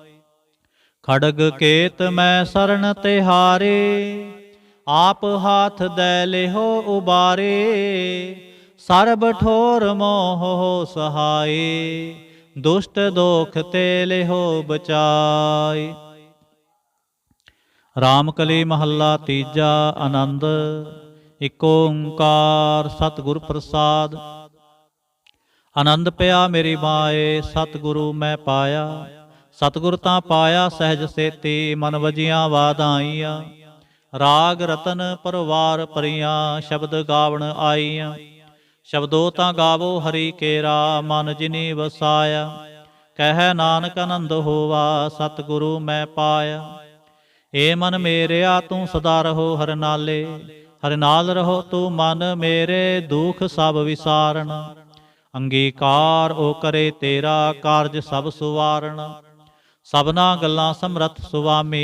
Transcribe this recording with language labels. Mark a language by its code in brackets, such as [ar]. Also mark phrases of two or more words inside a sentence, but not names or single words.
[pa] ਖੜਗ ਕੇਤ ਮੈਂ ਸ਼ਰਣ ਤਿਹਾਰੇ, ਆਪ ਹਾਥ ਦੇ ਲੇਹੋ ਉਬਾਰੇ। ਸਰਬ ਠੌਰ ਮੋਹ ਹੋ ਸਹਾਇ, ਦੁਸ਼ਟ ਦੋਖ ਤੇ ਲੇਹੋ ਬਚਾਏ। ਰਾਮਕਲੀ ਮਹਲਾ ਤੀਜਾ। ਆਨੰਦ ਇਕ ਓਂਕਾਰ ਸਤਗੁਰ ਪ੍ਰਸਾਦ। ਆਨੰਦ ਪਿਆ ਮੇਰੀ ਮਾਏ, ਸਤਗੁਰੂ ਮੈਂ ਪਾਇਆ। ਸਤਗੁਰ ਤਾਂ ਪਾਇਆ ਸਹਜ ਸੇਤੀ, ਮਨ ਵਜੀਆਂ ਵਾਧਾਈਆਂ। ਰਾਗ ਰਤਨ ਪਰਵਾਰ ਪਰੀਆਂ, ਸ਼ਬਦ ਗਾਵਣ ਆਈਆਂ। ਸ਼ਬਦੋ ਤਾਂ ਗਾਵੋ ਹਰਿ ਕੇਰਾ, ਮਨ ਜਿਨੀ ਵਸਾਇਆ। ਕਹ ਨਾਨਕ ਆਨੰਦ ਹੋਵਾ, ਸਤਗੁਰੂ ਮੈਂ ਪਾਇਆ। ਏ ਮਨ ਮੇਰਿਆ ਤੂ ਸਦਾ ਰਹੋ ਹਰ ਨਾਲੇ, ਹਰ ਨਾਲ ਰਹੋ ਤੂ ਮਨ ਮੇਰੇ। ਦੁਖ ਸਬ ਵਿਸਾਰਣ, ਅੰਗੀਕਾਰ ਓ ਕਰੇ ਤੇਰਾ। ਕਾਰਜ ਸਬ ਸੁਵਾਰਣ, ਸਬਨਾ ਗੱਲਾਂ ਸਮਰਥ ਸੁਵਾਮੀ।